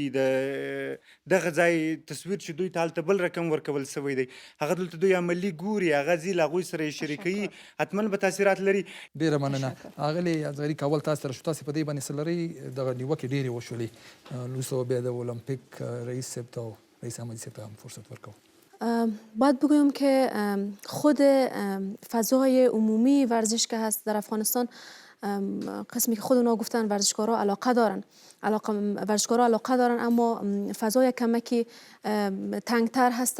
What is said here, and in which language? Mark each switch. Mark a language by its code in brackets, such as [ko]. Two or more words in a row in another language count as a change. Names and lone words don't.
[ps] د دغه ځای تصویر چې دوی ته هلته بل رقم ورکول شوی دی هغه دلته دوی عملي ګوري، هغه ځي له هغوی سره یې شریکوي، حتما به تاثیرات لري. ډېره مننه. ښاغلي ازغري کابل تاسو سره شو، تاسې په دې باندې څه لرئ؟ دغه نیوکې ډېرې وشولې. وروسته بیا د اولمپیک رئیس صاحب ته او رئیس احمدي صاحب ته هم فرصت ورکوم. [fa] باید بگویم که خود فضای عمومی ورزش که هست در افغانستان، قسمی که خود اونا گفتن ورزشکارا علاقه دارن، ورزشکارا علاقه دارن، اما فضای کمکی تنگتر هسته.